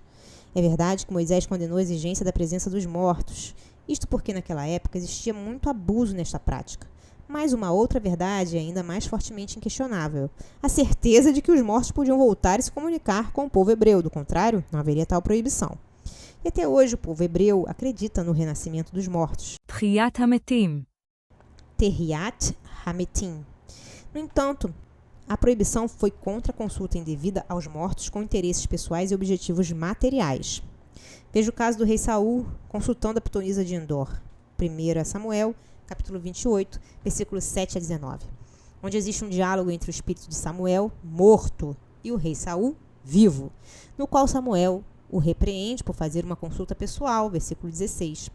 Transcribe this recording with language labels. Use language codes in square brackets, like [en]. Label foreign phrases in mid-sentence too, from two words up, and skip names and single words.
[pt] É verdade que Moisés condenou a exigência da presença dos mortos, isto porque naquela época existia muito abuso nesta prática. Mas uma outra verdade é ainda mais fortemente inquestionável: a certeza de que os mortos podiam voltar e se comunicar com o povo hebreu, do contrário, não haveria tal proibição. E até hoje o povo hebreu acredita no renascimento dos mortos. [he] תחיית המתים. תחיית המתים. [pt] No entanto, a proibição foi contra a consulta indevida aos mortos com interesses pessoais e objetivos materiais. Veja o caso do rei Saul consultando a pitonisa de Endor. 1 Samuel, capítulo 28, versículos 7 a 19, onde existe um diálogo entre o espírito de Samuel, morto, e o rei Saul, vivo, no qual Samuel o repreende por fazer uma consulta pessoal, versículo 16.